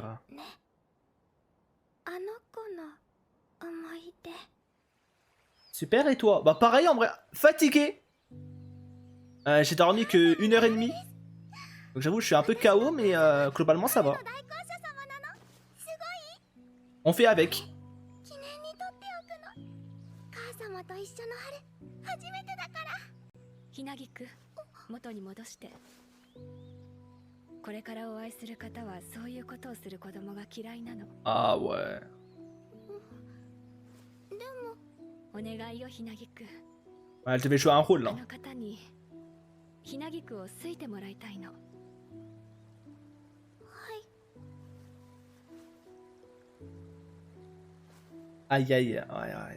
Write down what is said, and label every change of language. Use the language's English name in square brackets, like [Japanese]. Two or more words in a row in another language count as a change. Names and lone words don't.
[French] Hein. Super, et toi? Bah pareil en vrai, fatigué. J'ai dormi que 1h30. Donc j'avoue, je suis un peu KO, mais globalement ça va. On fait avec. [Japanese] ひなぎく、元に戻して。これからお会いする方はそういうことをする子供が嫌いなの。 [French] Ah ouais. [Japanese] お願いよひなぎく。 [French] Elle devait jouer un rôle あ là. [Japanese] の方にひなぎくを好いてもらいたいの。 [French] Aïe aïe, ouais, ouais.